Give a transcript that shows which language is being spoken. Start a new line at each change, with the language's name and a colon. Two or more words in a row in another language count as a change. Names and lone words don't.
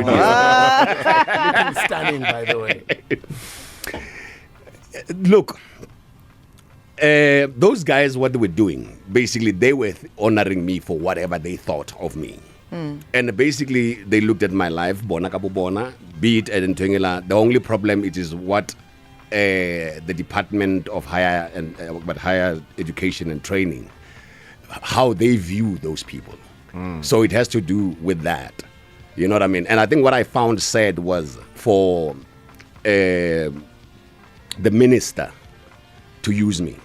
English: Looking stunning, by the way. Look. Those guys, what they were doing, basically, they were honoring me for whatever they thought of me. And basically, they looked at my life, bona kabu bona, be it in Tungela. The only problem it is what the Department of Higher Education and Training, how they view those people. So it has to do with that. You know what I mean? And I think what I found sad was for the minister to use me.